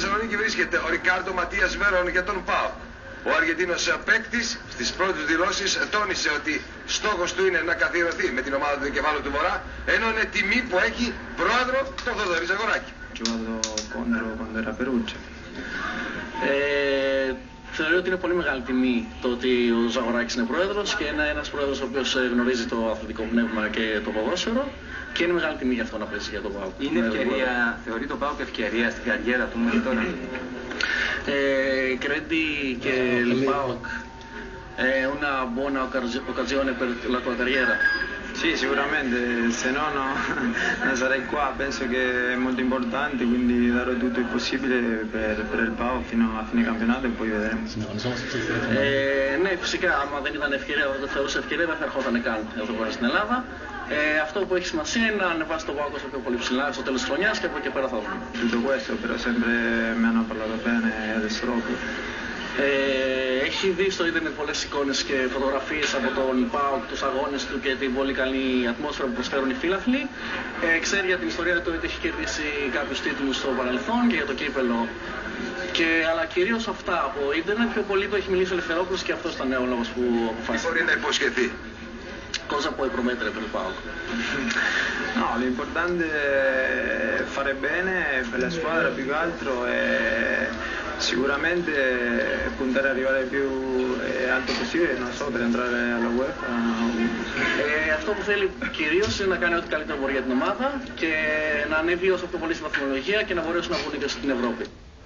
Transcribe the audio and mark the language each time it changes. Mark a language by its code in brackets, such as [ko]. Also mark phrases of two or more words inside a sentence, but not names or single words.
[el] εκεί βρίσκεται ο Ρικάρντο Ματίας Βέρον για τον ΠΑΟΚ. Ο Αργεντίνος παίκτης στις πρώτες δηλώσεις τόνισε ότι στόχος του είναι να καθιερωθεί με την ομάδα του Δικεφάλου του Βορρά, ενώ είναι τιμή που έχει πρόεδρο τον Θοδωρή Ζαγοράκη. [it] Quando era Perugia. [el] Θεωρώ ότι είναι πολύ μεγάλη τιμή το ότι ο Ζαγοράκης είναι πρόεδρος και είναι ένας πρόεδρος ο οποίος γνωρίζει το αθλητικό πνεύμα και το ποδόσφαιρο και είναι μεγάλη τιμή για αυτό να παίζει για τον ΠΑΟΚ. Είναι ευκαιρία, θεωρεί το ΠΑΟΚ ευκαιρία στην καριέρα του μέχρι τώρα? [it] Credi che il PAOK è una buona occasione per la tua carriera? Sì, sicuramente, se no non sarei qua, penso che è molto importante, quindi darò tutto il possibile per il PAOK fino a fine campionato e poi vedremo. [el] Ναι, φυσικά, άμα δεν ήταν ευκαιρία, δεν θεωρούσα ευκαιρία, δεν θα ερχόταν καν εδώ πέρα στην Ελλάδα. Αυτό που έχει σημασία είναι να ανεβάσει το ΠΑΟΚ όσο πιο πολύ ψηλά στο τέλος της χρονιάς και από εκεί πέρα θα δούμε. [it] Tutto questo, però sempre mi hanno parlato bene adesso dopo. [el] Έχει δει στο ίντερνετ πολλές εικόνες και φωτογραφίες από τον ΠΑΟΚ, τους αγώνες του και την πολύ καλή ατμόσφαιρα που προσφέρουν οι φίλαθλοι. Ξέρει για την ιστορία του ότι έχει κερδίσει κάποιους τίτλους στο παρελθόν και για το κύπελο. Αλλά κυρίως αυτά από ίντερνετ, πιο πολύ το έχει μιλήσει ο Ελευθερόπουλος και αυτός ήταν ο λόγος που αποφάσισε. Μπορεί να υποσχεθεί. [it] Cosa puoi promettere per il PAOK? No, l'importante è fare bene per la squadra più che altro e sicuramente puntare ad arrivare più alto possibile, non so, per entrare alla UEFA. [el] Αυτό που θέλει κυρίως είναι να κάνει ό,τι καλύτερο μπορεί για την ομάδα και να ανέβει όσο πιο πολύ στη βαθμολογία και να μπορέσουν να βγουν και στην Ευρώπη.